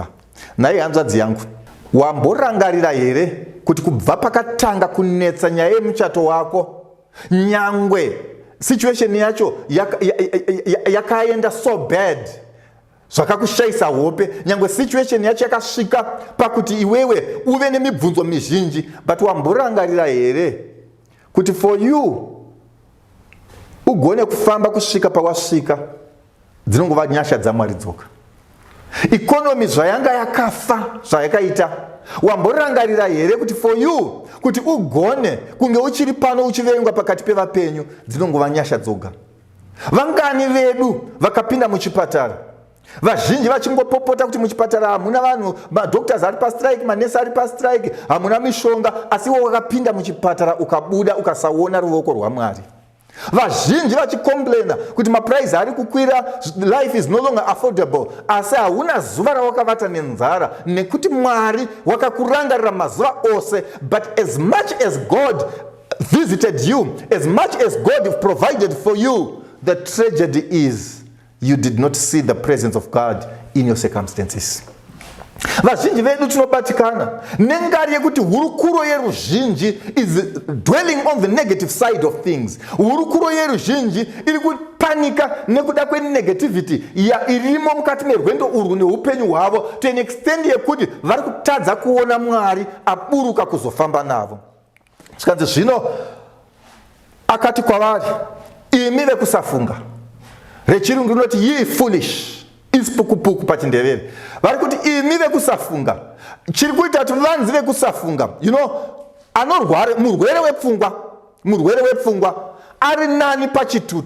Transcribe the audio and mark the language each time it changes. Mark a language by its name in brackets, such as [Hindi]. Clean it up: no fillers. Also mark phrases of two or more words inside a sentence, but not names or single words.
[Shona] Naye hanzvadzi yangu, wamborangarira here kuti kubva pakatanga kunetsa nyaya yemuchato wako, nyangwe situation yacho yakaenda [English] so bad [Shona] zvakakushayisa hope, nyangwe situation yacho yakasvika pakuti iwewe uve nemibvunzo mizhinji, but wamborangarira here kuti [English] for you [Shona] ugone kufamba kusvika pawasvika, dzinongova nyasha dzaMwari dzoga. Ikonomi zvayanga yakafa zvayakaita, wamborangarira here kuti [English] for you [Shona] kuti ugone kunge uchiri pano uchivengwa pakati pevapenyu, dzinongova nyasha dzoga. Vangani vedu vakapinda muchipatara, vazhinji vachingopopota kuti muchipatara hamuna vanhu, madoctors ari pastrike, manesi ari pastrike, hamuna mishonga, asi iwo wakapinda muchipatara ukabuda ukasaona ruoko rwaMwari. Vazhinji vachicomplaina kuti maprice ari kukwira, [English] life is no longer affordable, [Shona] asi hauna zuva rawakavata nenzara nekuti Mwari wakakurangarira mazuva ose. [English] But as much as God visited you, as much as God provided for you, the tragedy is you did not see the presence of God in your circumstances. [Shona] Vazhinji vedu tinobatikana nengari yekuti hurukuro yeruzhinji [English] is dwelling on the negative side of things. [Shona] Hurukuro yeruzhinji iri kupanika nekuda kwenegativity irimo mukati merwendo urwu neupenyu hwavo, [English] to an extent [Shona] yekuti vari kutadza kuona Mwari aburuka kuzofamba navo. Zvikanzi zvino akati kwavari, imi vekusafunga, rechirungu rinoti ye foolish, isipukupuku pachindevere. Vari kuti imi vekusafunga, chiri kuita kuti vanzi vekusafunga, anorwara murwere wepfungwa ari nani pachituta.